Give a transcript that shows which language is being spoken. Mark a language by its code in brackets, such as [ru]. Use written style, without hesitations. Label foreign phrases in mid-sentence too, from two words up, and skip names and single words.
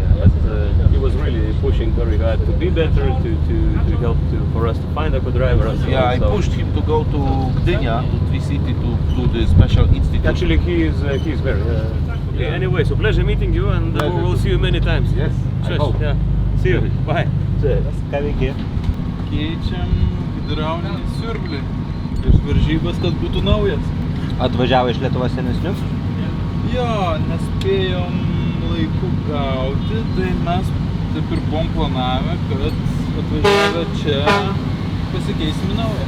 [en] But he was really pushing very hard to be better, to help for us to find a co-driver. And so Yeah, on. I So pushed him to go to Gdynia, to Tricity, to the special institute. actually, he is very. Yeah. Anyway, so pleasure meeting you, and we will see you many times. Yes, I Cheers. hope. Yeah. See you. Bye. [lt] Ką veiki? Keičiam hidraulinį siurblį prieš varžybas, kad būtų naujas. Atvažiavo iš Lietuvos senesnių? Jo, nespėjom laiku gauti, tai mes taip ir buvom planavę, kad atvažiavę čia pasikeisim į naują.